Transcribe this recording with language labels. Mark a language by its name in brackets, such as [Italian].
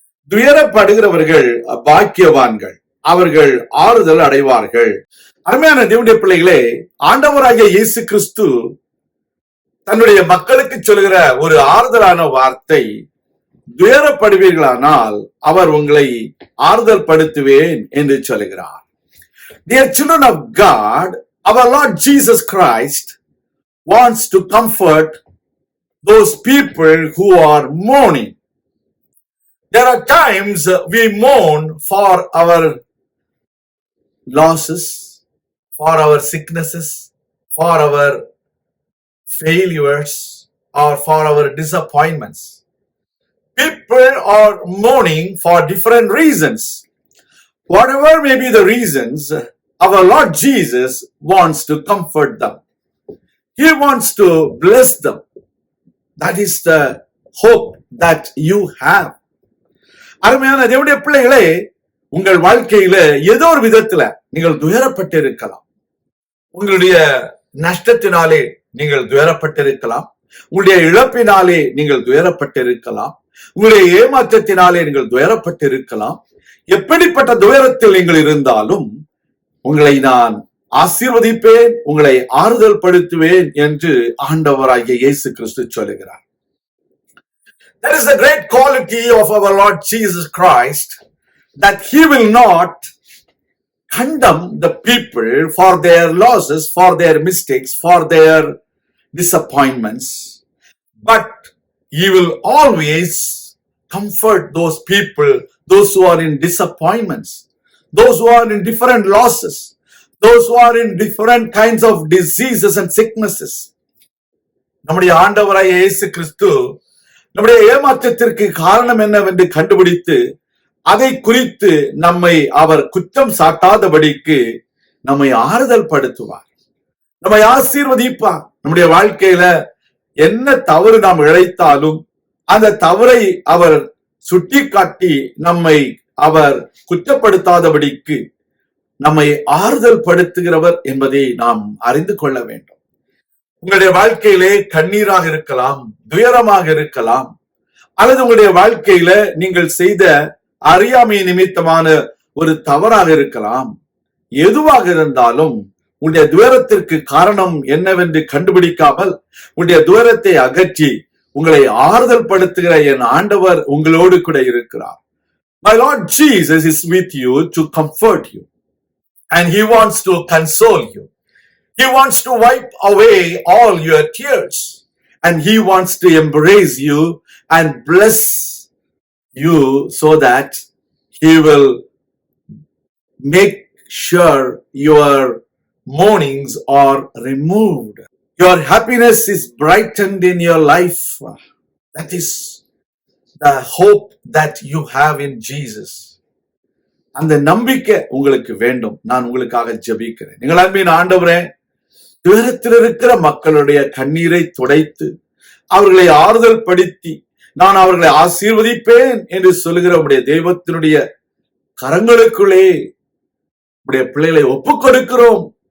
[Tamil] துயரப்படுகிறவர்கள் பாக்கியவான்கள், அவர்கள் ஆறுதல் அடைவார்கள். அருமையான தேவனுடைய பிள்ளைகளே, ஆண்டவராகிய இயேசு கிறிஸ்து தன்னுடைய மக்களுக்கு சொல்கிற ஒரு ஆறுதலான வார்த்தை, துயரப்படுவீர்களானால் அவர் உங்களை ஆறுதல் படுத்துவேன் என்று சொல்கிறார். [English] Dear children of God, our Lord Jesus Christ wants to comfort those people who are mourning. There are times we mourn for our losses, for our sicknesses, for our failures, or for our disappointments. People are mourning for different reasons. Whatever may be the reasons, our Lord Jesus wants to comfort them. He wants to bless them. That is the hope that you have. [Tamil] அருமையான தேவனுடைய பிள்ளைகளே, உங்கள் வாழ்க்கையில ஏதோ ஒரு விதத்துல நீங்கள் துயரப்பட்டு இருக்கலாம். உங்களுடைய நஷ்டத்தினாலே நீங்கள் துயரப்பட்டிருக்கலாம். உங்களுடைய இழப்பினாலே நீங்கள் துயரப்பட்டிருக்கலாம். உங்களுடைய ஏமாற்றத்தினாலே நீங்கள் துயரப்பட்டிருக்கலாம். எப்படிப்பட்ட துயரத்தில் நீங்கள் இருந்தாலும் உங்களை நான் ஆசீர்வதிப்பேன், உங்களை ஆறுதல் படுத்துவேன் என்று ஆண்டவராகிய இயேசு கிறிஸ்து சொல்லுகிறார். [English] That is the great quality of our Lord Jesus Christ, that he will not condemn the people for their losses, for their mistakes, for their disappointments, but he will always comfort those people, those who are in disappointments, those who are in different losses, those who are in different kinds of diseases and sicknesses. [Tamil] நம்முடைய ஆண்டவராகிய இயேசு கிறிஸ்து நம்முடைய ஏமாற்றத்திற்கு காரணம் என்னவென்று கண்டுபிடித்து அதை குறித்து நம்மை அவர் குற்றம் சாட்டாதபடிக்கு நம்மை ஆறுதல் படுத்துவார், நம்மை ஆசீர்வதிப்பார். நம்முடைய வாழ்க்கையில என்ன தவறு நாம் இழைத்தாலும் அந்த தவறை அவர் சுட்டிக்காட்டி நம்மை அவர் குற்றப்படுத்தாதபடிக்கு நம்மை ஆறுதல் படுத்துகிறவர் என்பதை நாம் அறிந்து கொள்ள வேண்டும். உங்களுடைய வாழ்க்கையிலே கண்ணீராக இருக்கலாம், துயரமாக இருக்கலாம், அல்லது உங்களுடைய வாழ்க்கையில நீங்கள் செய்த அறியாமை நிமித்தமான ஒரு தவறாக இருக்கலாம். எதுவாக இருந்தாலும் உங்களுடைய துயரத்திற்கு காரணம் என்னவென்று கண்டுபிடிக்காமல் உங்களுடைய துயரத்தை அகற்றி உங்களை ஆறுதல் படுத்துகிற என் ஆண்டவர் உங்களோடு கூட இருக்கிறார். [English] My Lord Jesus is with you to comfort you, and he wants to console you. He wants to wipe away all your tears, and he wants to embrace you and bless you so that he will make sure your mournings are removed. Your happiness is brightened in your life. That is the hope that you have in Jesus. [Tamil] அந்த நம்பிக்கை உங்களுக்கு வேண்டும். நான் உங்களுக்காக ஜெபிக்கிறேன். நீங்கள் அன்பின் ஆண்டவரே, துயரத்தில் இருக்கிற மக்களுடைய கண்ணீரை துடைத்து அவர்களை ஆறுதல் படுத்தி நான் அவர்களை ஆசீர்வதிப்பேன் என்று சொல்லுகிற உடைய தெய்வத்தினுடைய கரங்களுக்குள்ளே உடைய பிள்ளைகளை ஒப்புக் கொடுக்கிறோம்.